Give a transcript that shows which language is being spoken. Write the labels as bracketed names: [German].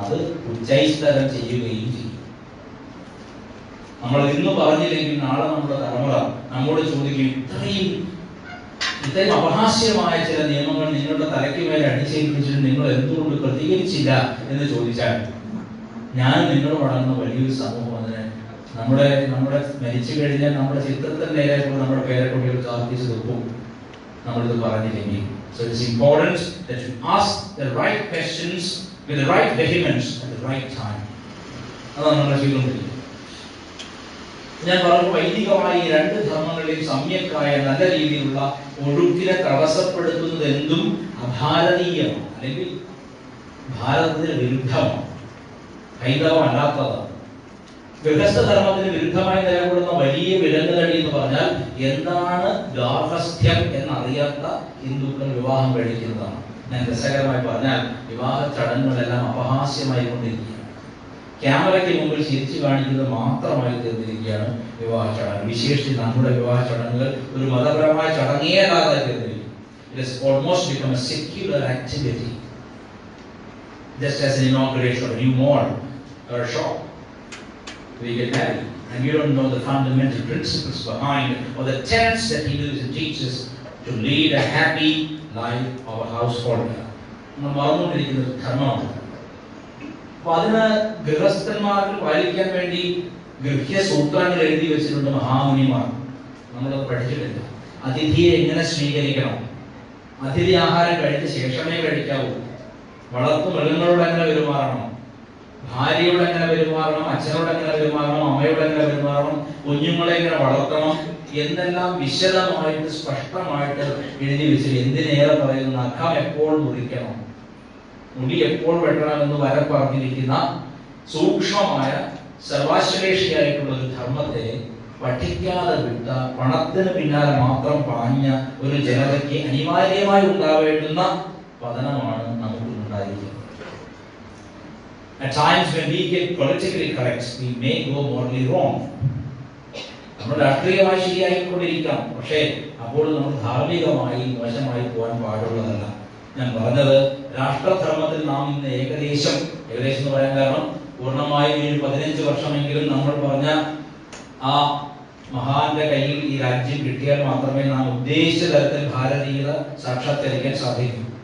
[Malayalam] അത് ഉച്ചൈസ്തരം ചെയ്യുകയും ചെയ്യും. നമ്മൾ ഇന്ന് പറഞ്ഞില്ലെങ്കിൽ നാളെ നമ്മുടെ തലമുറ നമ്മോട് ചോദിക്കും, ഇത്രയും അപഹാസ്യമായ ചില നിയമങ്ങൾ നിങ്ങളുടെ തലയ്ക്ക് മേലെ അടിച്ചേൽപ്പിച്ചിട്ട് നിങ്ങൾ എന്തുകൊണ്ട് പ്രതികരിച്ചില്ല എന്ന് ചോദിച്ചാൽ, ഞാൻ നിങ്ങളോട് അടങ്ങുന്ന വലിയൊരു സമൂഹം അതിന് നമ്മുടെ മരിച്ചു കഴിഞ്ഞാൽ നമ്മുടെ ചിത്രത്തിൽ നേരെയുള്ള നമ്മുടെ പേരക്കുട്ടികൾ കാർത്തിച്ച് വെക്കും നമ്മളിത് പറഞ്ഞില്ലെങ്കിൽ. [English] So it is important that you ask the right questions with the right vehemence at the right time. [Malayalam] അതാണ് നമ്മൾ ചെയ്തുകൊണ്ടിരിക്കുന്നത്. ഞാൻ പറഞ്ഞു, വൈദികമായി ഈ രണ്ട് ധർമ്മങ്ങളെയും സമ്യക്കായ നല്ല രീതിയിലുള്ള ഒഴുക്കിനെ തടസ്സപ്പെടുത്തുന്നത് എന്തും അഭാരതീയമാണ്, അല്ലെങ്കിൽ ഭാരതത്തിന് വിരുദ്ധമാണ്, ഹൈന്ദവമല്ലാത്തതാണ്. ഗൃഹസ്ഥ ധർമ്മത്തിന് വിരുദ്ധമായി നിലകൊള്ളുന്ന വലിയ വിലങ്ങുതടി എന്ന് പറഞ്ഞാൽ എന്താണ് ഗാർഹസ്ഥ്യം എന്നറിയാത്ത ഹിന്ദുക്കൾ വിവാഹം കഴിക്കുന്നതാണ്. ഞാൻ രസകരമായി പറഞ്ഞാൽ വിവാഹ ചടങ്ങുകളെല്ലാം അപഹാസ്യമായി കൊണ്ടിരിക്കുകയാണ്. ക്യാമറയ്ക്ക് മുമ്പിൽ ചിരിച്ചു കാണിക്കുന്നത് മാത്രമായി തീർന്നിരിക്കുകയാണ് വിവാഹ ചടങ്ങ്. വിശേഷിച്ച് നമ്മുടെ വിവാഹ ചടങ്ങുകൾ ഒരു മതപരമായ ചടങ്ങേതായി തീർന്നിരിക്കും. [English] It has almost become a secular activity, just as an inauguration of a new mall or a shop. We get married and we don't know the fundamental principles behind or the tenets that Hinduism teaches to lead a happy life of a household. [Malayalam] നമ്മൾ മറന്നുകൊണ്ടിരിക്കുന്ന ധർമ്മമാണ്. അപ്പൊ അതിന് ഗൃഹസ്ഥന്മാർക്ക് പാലിക്കാൻ വേണ്ടി ഗൃഹ്യ സൂത്രങ്ങൾ എഴുതി വെച്ചിട്ടുണ്ട് മഹാമുനിമാർ. നമ്മളത് പഠിച്ചിട്ടില്ല. അതിഥിയെ എങ്ങനെ സ്വീകരിക്കണം, അതിഥി ആഹാരം കഴിച്ച ശേഷമേ കഴിക്കാവൂ, വളർത്തു മൃഗങ്ങളോട് എങ്ങനെ പെരുമാറണം, ഭാര്യയോട് എങ്ങനെ പെരുമാറണം, അച്ഛനോട് എങ്ങനെ പെരുമാറണം, അമ്മയോട് എങ്ങനെ പെരുമാറണം, കുഞ്ഞുങ്ങളെ എങ്ങനെ വളർത്തണം എന്നെല്ലാം വിശദമായിട്ട് സ്പഷ്ടമായിട്ട് എഴുതി വെച്ച്. എന്തിനേറെ പറയുന്നു, നഖം എപ്പോൾ മുറിക്കണം, മുടി എപ്പോൾ വെട്ടണമെന്ന് വരെ പറഞ്ഞിരിക്കുന്ന സൂക്ഷ്മമായ സർവാശ്ലേഷിയായിട്ടുള്ള ഒരു ധർമ്മത്തെ പഠിക്കാതെ വിട്ട പണത്തിന് പിന്നാലെ മാത്രം പാഞ്ഞ ഒരു ജനതയ്ക്ക് അനിവാര്യമായി ഉണ്ടാവേണ്ടുന്ന പതനമാണ് നമുക്ക് ഉണ്ടായിരിക്കുന്നത്. [English] At times when we get politically correct, we may go morally wrong. [Malayalam] നമ്മൾ രാഷ്ട്രീയമായി ശരിയായിക്കൊണ്ടിരിക്കാം, പക്ഷേ അപ്പോൾ നമ്മൾ ധാർമ്മികമായി മോശമായി പോകാൻ പാടുള്ളതല്ല. ഞാൻ പറഞ്ഞത് രാഷ്ട്രധർമ്മത്തിൽ നാം ഇന്ന് ഏകദേശം എന്ന് പറയാൻ കാരണം പൂർണ്ണമായും 15 വർഷമെങ്കിലും നമ്മൾ പറഞ്ഞ ആ മഹാന്റെ കയ്യിൽ ഈ രാജ്യം കിട്ടിയാൽ മാത്രമേ നാം ഉദ്ദേശിച്ച തരത്തിൽ ഭാരതീയത സാക്ഷാത്കരിക്കാൻ സാധിക്കൂ.